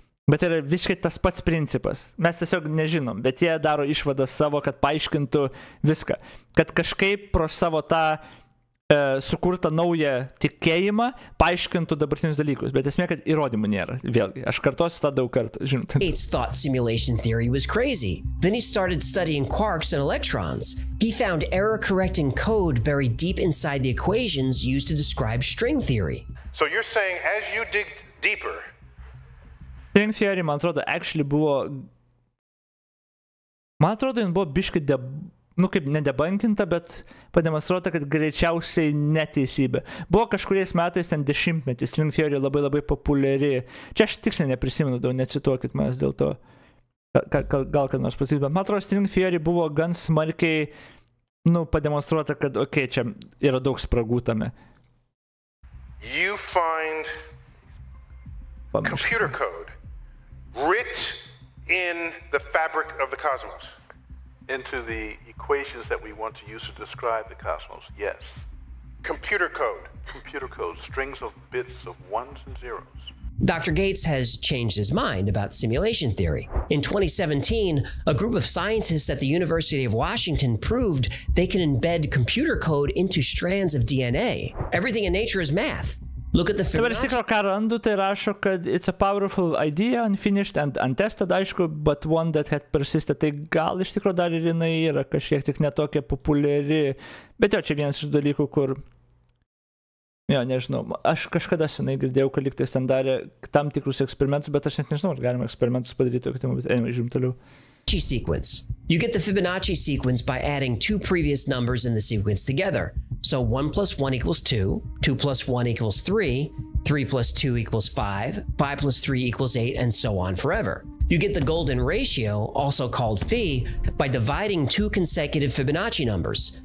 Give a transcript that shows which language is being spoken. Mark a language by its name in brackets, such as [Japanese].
[Lithuanian] Bet yra visiškai tas pats principas. Mes tiesiog nežinom, bet jie daro išvadas savo, kad paaiškintų viską. Kad kažkaip pro savo tą sukurtą naują tikėjimą paaiškintų dabartinius dalykus. Bet esmė, kad įrodymų nėra. Vėlgi, aš kartosiu tą daug kartų, žinot. [English] Gates thought simulation theory was crazy. Then he started studying quarks and electrons. He found error-correcting code buried deep inside the equations used to describe string theory. So you're saying as you dig deeper, [Lithuanian] String theory, man atrodo, actually buvo... Man atrodo, jin buvo biškai, kaip nedebankinta, bet pademonstruota, kad greičiausiai neteisybė. Buvo kažkuriais metais, ten 10-metį, string theory labai labai populiari. Čia aš tiksliai neprisimenu, necituokit manęs dėl to. Gal kad nors pasakyti, bet man atrodo, string theory buvo gan smarkiai, pademonstruota, kad, čia yra daug spragų tame. [English] You find computer code writ in the fabric of the cosmos. Into the equations that we want to use to describe the cosmos, yes. Computer code. Computer code, strings of bits of ones and zeros. Dr. Gates has changed his mind about simulation theory. In 2017, a group of scientists at the University of Washington proved they can embed computer code into strands of DNA. Everything in nature is math. Look at the [Lithuanian] Dabar iš tikro, ką randu, tai rašo, kad [English] it's a powerful idea, unfinished and untested, aišku, but one that had persisted. [Lithuanian] Tai gal iš tikro dar ir jinai yra kažkiek tik netokia populiari. Bet jo, čia vienas iš dalykų, kur... Jo, nežinau, aš kažkada senai girdėjau, kad lygtais ten darė tam tikrus eksperimentus, bet aš net nežinau, ar galima eksperimentus padaryti, bet [English] anyway, [Lithuanian] žiūrim toliau. [English] Sequence. You get the Fibonacci sequence by adding two previous numbers in the sequence together. So 1 plus 1 equals 2, 2 plus 1 equals 3, 3 plus 2 equals 5, 5 plus 3 equals 8, and so on forever. You get the golden ratio, also called phi, by dividing two consecutive Fibonacci numbers.